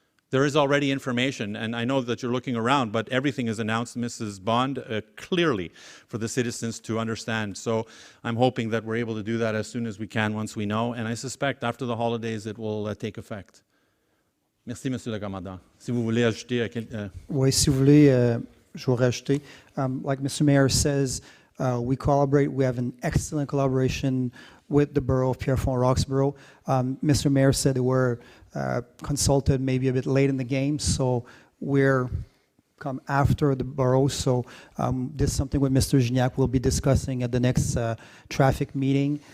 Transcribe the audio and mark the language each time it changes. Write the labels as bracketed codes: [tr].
[en] There is already information, and I know that you're looking around, but everything is announced, Mrs. Bond, clearly for the citizens to understand. So I'm hoping that we're able to do that as soon as we can once we know, and I suspect after the holidays it will take effect. [fr] Merci, Monsieur le Commandant. Si vous voulez ajouter... Oui, si vous voulez, je vais rajouter. [en] Like Mr. Mayor says, we collaborate. We have an excellent collaboration with the borough of Pierrefonds-Roxborough. Mr. Mayor said they were consulted maybe a bit late in the game, so we're come after the borough. So this is something with Mr. Gignac we'll be discussing at the next traffic meeting.